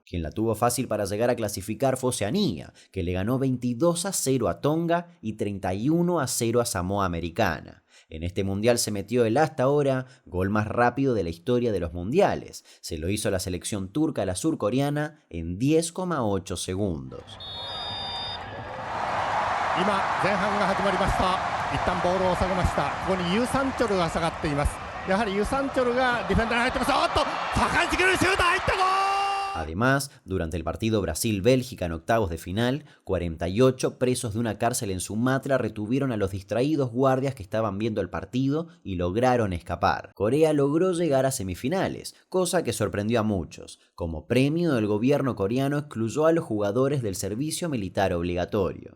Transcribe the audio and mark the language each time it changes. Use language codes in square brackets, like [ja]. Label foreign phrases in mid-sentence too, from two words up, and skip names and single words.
[es] Quien la tuvo fácil para llegar a clasificar fue Oceanía, que le ganó 22-0 a Tonga y 31-0 a Samoa Americana. En este mundial se metió el hasta ahora gol más rápido de la historia de los mundiales. Se lo hizo la selección turca a la surcoreana en 10,8 segundos. [ja] 今前半が始まりました。一旦ボールを下げました。ここにユ・サンチョルが下がっています。やはりユ・サンチョルがディフェンダーに入ってます。おっと高い突きのシュート入ったゴール。 [es] Además, durante el partido Brasil-Bélgica en octavos de final, 48 presos de una cárcel en Sumatra retuvieron a los distraídos guardias que estaban viendo el partido y lograron escapar. Corea logró llegar a semifinales, cosa que sorprendió a muchos. Como premio, el gobierno coreano excluyó a los jugadores del servicio militar obligatorio.